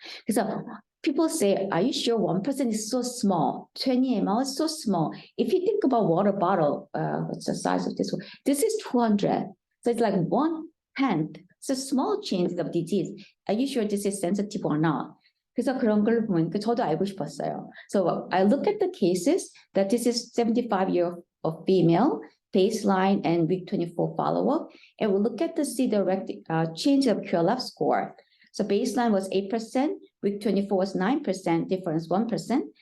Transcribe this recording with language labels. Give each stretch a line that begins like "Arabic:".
English: So people say, are you sure 1% is so small? 20 ml is so small. If you think about water bottle, what's the size of this one? This is 200. So it's like 1/10. So small change of disease. Are you sure this is sensitive or not?
Korean: 그래서 그런 걸 보니까 저도 알고 싶었어요.
English: So I look at the cases that this is 75-year of female, baseline and week 24 follow-up. And we look at the change of QLF score. So baseline was 8%, week 24 was 9%, difference 1%.